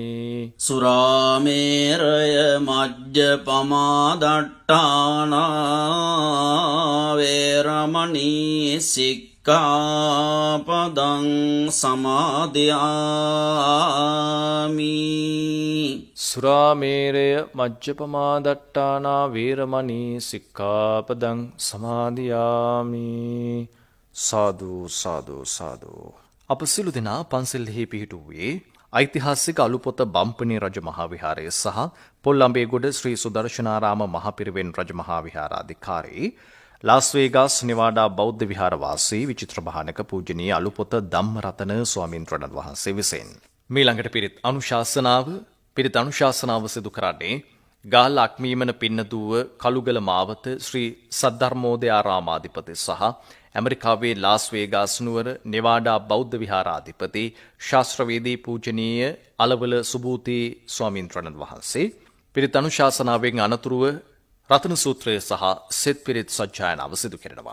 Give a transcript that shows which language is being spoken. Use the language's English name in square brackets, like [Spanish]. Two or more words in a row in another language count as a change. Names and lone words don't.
[Pali] සුරාමේරය මජ්ජපමා දට්ඨානා වේරමණී සික්ඛාපදං සමාදියාමි සුරාමේරය මජ්ජපමාදට්ඨානා වේරමණී සික්ඛාපදං සමාදියාමි සාදු සාදු සාදු [Sinhala] අප සිළු දෙනා පන්සලෙහි පිහිටුවේ ඓතිහාසික අලුපොත බම්පණි රජමහා විහාරය සහ පොල්ලම්බේගොඩ ශ්‍රී සුදර්ශනාරාම මහපිරිවෙන් රජමහා විහාරාධිකාරී ලාස් වේගාස් නිවාඩා බෞද්ධ විහාරවාසී විචිත්‍ර භානක පූජනීය අලුපොත ධම්මරතන ස්වාමීන්ද්‍රයන් වහන්සේ විසින් මීළඟට පිරිත් අනුශාසනාව සිදු කරන්නේ ගාල්ල අක්මීමන පින්නදුව කළුගල මාවත ශ්‍රී සද්ධර්මෝදය ආරාමාධිපති සහ ඇමරිකාවේ ලාස් වේගාස් නුවර නිවාඩා බෞද්ධ විහාරාධිපති ශාස්ත්‍රවේදී පූජනීය අලවල සුබූති ස්වාමීන්ද්‍රයන් වහන්සේ පිරිත් අනුශාසනාවෙන් අනතුරුව රතන සූත්‍රය සහ සෙත් පිරිත් සජ්ජායනාව සිදු කරනවා.